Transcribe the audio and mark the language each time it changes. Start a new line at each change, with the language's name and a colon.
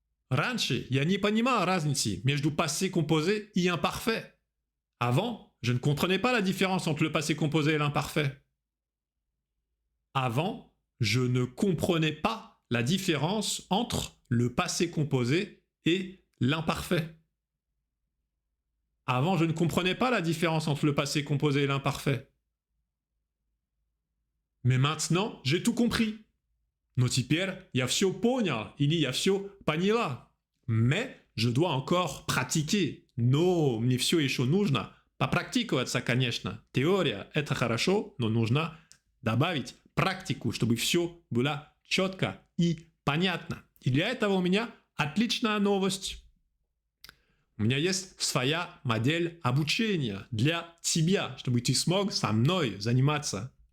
Russian: Раньше я не понимал разницы между passé composé и imparfait.
French: Avant, je ne comprenais pas la différence entre le passé composé et l'imparfait. Avant, je ne comprenais pas la différence entre le passé composé et l'imparfait. Avant, je ne comprenais pas la différence entre le passé composé et l'imparfait. Mais maintenant, j'ai tout compris.
Russian: Но теперь я все понял или я все поняла.
French: Mais je dois encore pratiquer.
Russian: Но мне все еще нужно попрактиковаться, конечно. Теория – это хорошо, но нужно добавить практику, чтобы все было четко и понятно. И для этого у меня отличная новость. У меня есть своя модель обучения для тебя, чтобы ты смог со мной заниматься.